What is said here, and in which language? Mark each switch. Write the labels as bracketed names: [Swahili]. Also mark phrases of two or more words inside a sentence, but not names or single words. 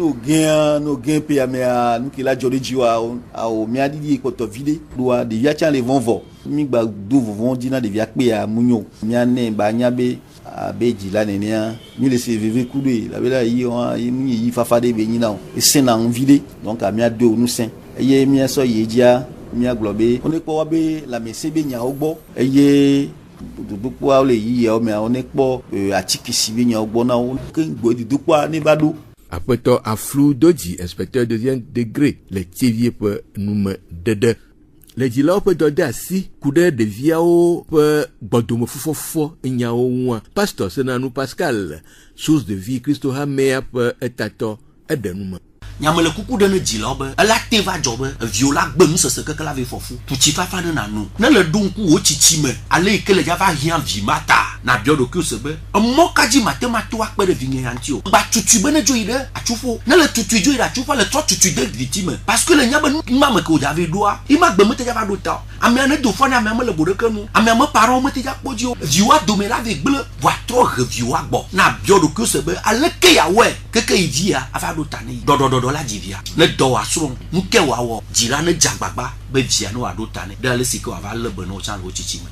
[Ewe] ne wo gẽ pea mea nu ke la dzɔ ɖe dzi wa awo miaɖiɖi kpɔtɔ vi ɖe ɖoa ɖevia tsã le vɔvɔ migba do vovo dzi na ɖevia kpea munyo miane ba nya be abe dzila nenea mi le se veve ku ɖoe labena yi fafa ɖe be nyina o esẽna ŋuvi ɖe donc miado ŋusẽ eye miasɔ yi dzia miagblɔ be wone kpɔ wa be lãmesẽ be nyawo gbɔ eye dodokpoawo le yiyawo mea wone kpɔ atsikisi be nyawo gbɔ na wo ke gbe dodokpoa ne va ɖo. Aƒetɔ aflu dodzi [French] inspecteur 2e degré [Ewe] le Tievie ƒe nume dede le dzilawo ƒe dɔde asi ku ɖe ɖeviawo ƒe gbɔdomefufɔfɔ nyawo ŋua. Pastor Senanu Pascal [French] source de vie [Ewe] Kristo Hamea ƒe etatɔ eɖe nume. Nyame le kuku ɖe ne dzilawo be ela te va dzɔ be eviwo la gbe nusese keke la ve fɔfu tutsi fafa ne nanu ne le ɖo ŋku wo tsitsi me ale yi ke le dza va hiã vi ma ta na biɔ ɖokui se be emɔ kadzi mate ma to akpe ɖe vinye ya ŋuti o gba tutui be ne dzo yi ɖe atsufo ne le tutui dzo yi ɖe atsufo le trɔ tutui de viti me [French] parce que [Ewe] le nya be nu ma me ke wo dza ve ɖoa ima gbe me te dza va ɖo ta o amea ne do fɔ ne amea me le boɖeke nu amea me parents me te dza kpɔ dzi o viwoa dome la ve gble voa trɔ he viwoa gbɔ na biɔ ɖokui se be aleke yawɔe keke yi dzia ava ɖo ta ne yi ɖɔɖɔɖɔɖɔ la dzi via ne dɔ wòasrɔ̃ nu ke wòawɔ dzila ne dze agbagba be via ne wòaɖo ta ne ɖe ale si ke wòava lé be ne wotsã le wo tsitsi me.